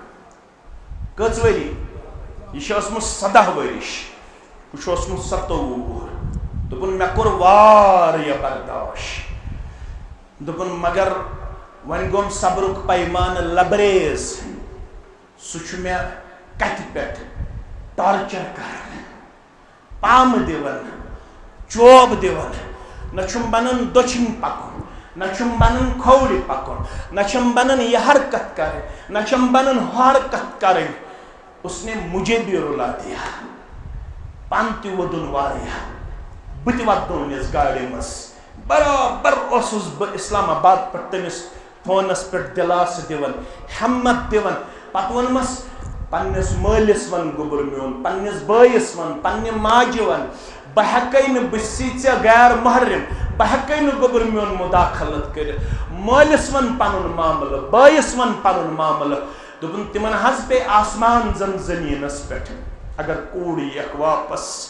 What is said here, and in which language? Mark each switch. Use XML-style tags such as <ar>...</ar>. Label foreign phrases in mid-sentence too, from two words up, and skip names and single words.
<ks>کٔژ ؤری یہ چھُ اوسمُت 17 ورش بہٕ چھُس اوسمُت 27 وُہُر دوٚپُن مے کوٚر واریاہ برداشت دوٚپُن مگر وۄنۍ گوٚم صبرُک پیمانہٕ لبریز سُہ چھُ مے کتھِ پٮ۪ٹھ ٹارچر کران پامہٕ دِوان چوب دِوان نہ چھُم بنان دٔچھِنۍ پکُن نہ چھُم بنان کھوورِ پکُن نہ چھُم بنان یہ حرکت کرٕنۍ نہ چھُم بنان ہُہ حرکت کرٕنۍ اس</ks> <ur>نے مجھے بھی رلا دیا</ur> <ks>پان تہِ وودُن واریاہ بہٕ تہِ واتنوونس گاڑِ منٛز برابر اوسُس بہٕ اسلام آباد پٮ۪ٹھ تٔمِس فونس پٮ۪ٹھ دِلاسہٕ دِوان ہمت دِوان پتہٕ ووٚنمس پننس مٲلِس ون گوٚبُر میون پننس بٲیِس ون پننہِ ماجہِ ون بہٕ ہٮ۪کَے نہٕ بہٕ چھسی ژےٚ غیر محرم بہٕ ہٮ۪کَے نہٕ گوٚبُر میون مُداخلت کٔرِتھ مٲلِس ون پنُن معاملہٕ بٲیِس ون پنُن معاملہٕ دوٚپُن تِمن حظ پیٚیہِ آسمان زن زٔمیٖنس پٮ۪ٹھ اگر کوٗر یِیَکھ واپس</ks>